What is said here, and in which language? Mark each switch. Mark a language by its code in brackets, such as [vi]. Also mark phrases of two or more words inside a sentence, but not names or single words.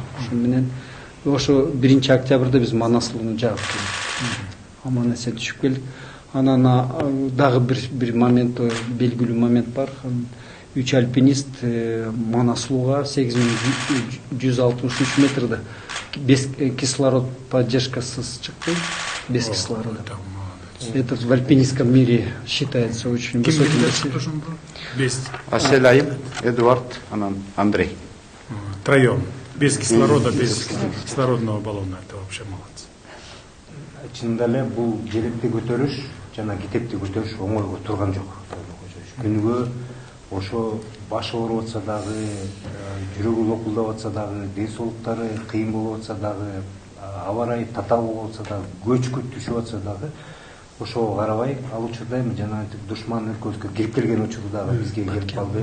[ky] Ошо менен ошо 1 октябрда биз Манаслууну жаап келдик. Аман эсен түшүп келдик. Анан дагы бир момент, белгилүү момент бар. 3 альпинист Манаслууга 8163 метрде [ru] без кислород [ky] поддержкасыз чыкты. [ru] Без кислорода. Это в альпинистском мире считается очень высоким. [ky] Аселаев, Эдуард, анан Андрей. [ru] Троем. Без кислорода, без кислородного баллона. Это вообще молодцы. [ky] Чынында эле бул желекти көтөрүш жана китепти көтөрүш оңойго турган жок. Күнүгө ошо башы ооруп атса дагы, жүрөгү локулдап атса дагы, ден соолуктары кыйын болуп атса дагы, аба ырайы татаал болуп атса дагы, көчкү түшүп атса дагы, ошого карабай ал учурда жана душман өлкөбүзгө кирип келген учурда дагы бизге келип калды.